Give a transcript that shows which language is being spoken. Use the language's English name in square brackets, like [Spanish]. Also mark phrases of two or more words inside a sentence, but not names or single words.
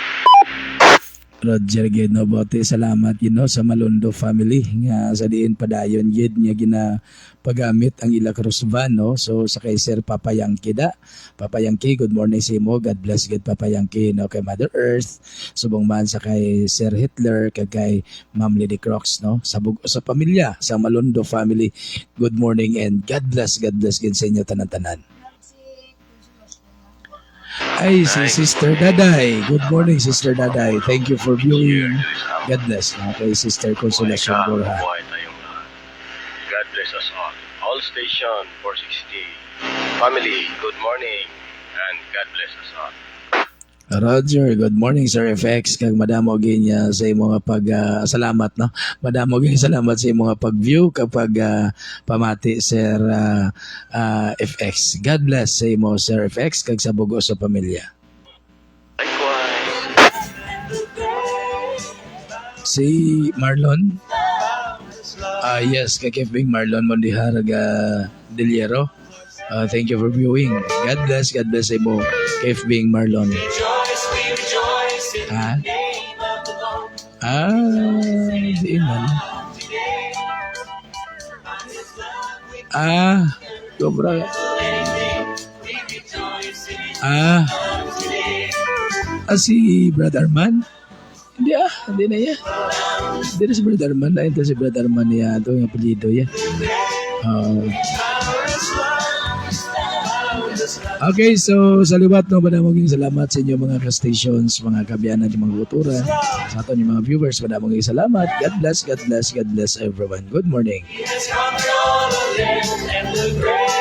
[Hiligaynon] Roger gid, no, bote salamat gid, no, sa Malondo family nga sa diin padayon gid nga ginapagamit ang ila cross van, no. So sa kay Sir Papa Yankee Papa Yankee, [English] good morning [Hiligaynon] sa imo. [English] God bless [Hiligaynon] gid Papa Yankee, no, kay Mother Earth, subong man sa kay Sir Hitler kag kay Ma'am Lady Crocs, no, sa pamilya sa Malondo family. [English] Good morning and God bless [Hiligaynon] gid sa inyo tanan-tanan. Ay, si Sister Daday. [English] Good morning, Sister Daday. Thank you for viewing. God bless. Okay, Sister Consolacion Borja. God bless us all. All station 460. Family, good morning. And God bless us all. Roger, good morning Sir FX. [Hiligaynon] Kag madamo ginya sa imong salamat, no. Madamo ginya salamat sa imong pag-view kapag pamati Sir FX. [English] God bless [Hiligaynon] sa imo Sir FX kag sa bugos sa pamilya. Si Marlon. Yes, kay Kevin Marlon Mondihar Deliero. [English] Thank you for viewing. God bless [Hiligaynon] sa mo. [English] Kev Bing Marlon. Rejoice, we rejoice in Ah? the name of the Lord. [Hiligaynon] Di man. [English] Today, on His love we [Filipino] Sobra. [English] anything. We rejoice in His Ah, love today. [Filipino] si Brother Man? Hindi na yan. Hindi na si Brother Man. Ito si Brother Man niya. Ito yung apelido niya. [Hiligaynon] Okay, so sa liwat no, maging salamat sa inyo mga ka-stations, mga kabiyanan, yung mga kultura, sa aton yung mga viewers, maging salamat. [English] God bless everyone. Good morning. He has conquered all of them, and the great